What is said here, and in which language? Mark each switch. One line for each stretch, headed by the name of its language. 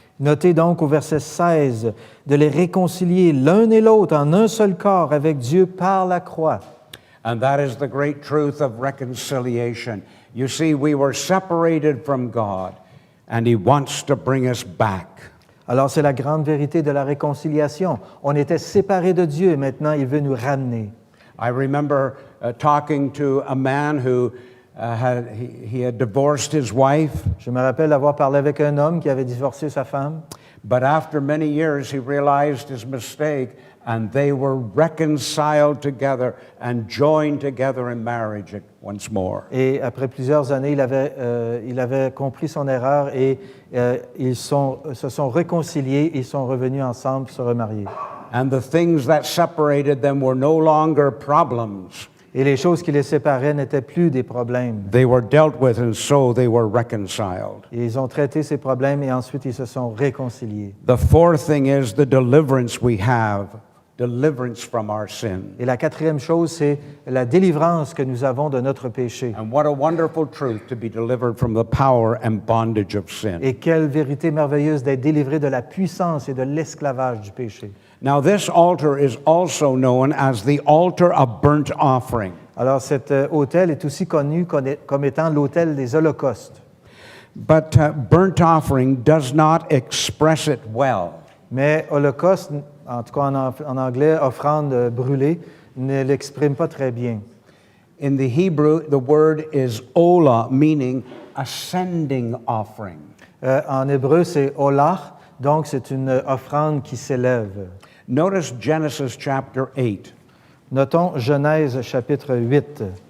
French: Notez donc au verset 16 de les réconcilier l'un et l'autre en un seul corps avec Dieu par la croix.
English: And that is the great truth of reconciliation. You see, we were separated from God, and He wants to bring us back.
French: Alors c'est la grande vérité de la réconciliation. On était séparés de Dieu et maintenant il veut nous ramener.
English: I remember talking to a man who he had divorced his wife.
French: Je me rappelle avoir parlé avec un homme qui avait divorcé sa femme.
English: But after many years, he realized his mistake, and they were reconciled together and joined together in marriage once more.
French: Et après plusieurs années, il avait compris son erreur et ils se sont réconciliés, ils sont revenus ensemble se remarier.
English: And the things that separated them were no longer problems.
French: Et les choses qui les séparaient n'étaient plus des problèmes.
English: They were dealt with, and so they were reconciled.
French: Et ils ont traité ces problèmes et ensuite ils se sont réconciliés.
English: The fourth thing is the deliverance we have, deliverance from our sin.
French: Et la quatrième chose, c'est la délivrance que nous avons de notre péché.
English: And what a wonderful truth to be delivered from the power and bondage of sin.
French: Et quelle vérité merveilleuse d'être délivré de la puissance et de l'esclavage du péché.
English: Now, this altar is also known as the altar of burnt offering.
French: Alors, cet autel est aussi connu comme étant l'autel des holocaustes.
English: But burnt offering does not express it well.
French: Mais holocauste, en tout cas en anglais, offrande brûlée, ne l'exprime pas très bien.
English: In the Hebrew, the word is olah, meaning ascending offering.
French: En hébreu, c'est olah, donc c'est une offrande qui s'élève.
English: Notice Genesis chapter 8.
French: Notons Genèse chapitre 8.